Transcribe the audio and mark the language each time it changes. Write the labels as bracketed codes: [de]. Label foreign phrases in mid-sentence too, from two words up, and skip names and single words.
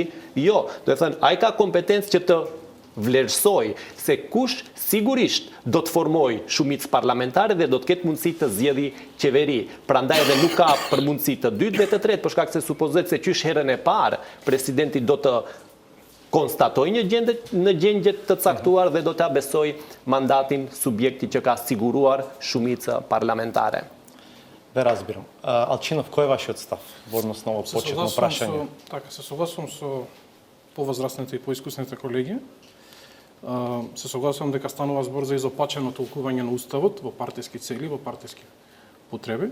[sq] Jo, do të thënë ai ka kompetencë që të vlerësoj se kush sigurisht do të formoj shumicë parlamentare dhe do të ketë mundësi të zgjedhë qeveri. Prandaj edhe nuk ka për mundësi të dytë dhe të tretë, për shkak se supozohet se qysh herën e parë presidenti do të konstatoj në gjendje të caktuar dhe do të besoj mandatin subjekti që ka siguruar shumicë parlamentare. [mk] Да разбирам. Алчинов, кој е вашиот став во однос на ово почетно прашање? Така, се согласувам со повозрастните и поискусните колеги. Се согласувам дека станува збор за изопачено толкување на уставот во партиски цели, во партиски потреби.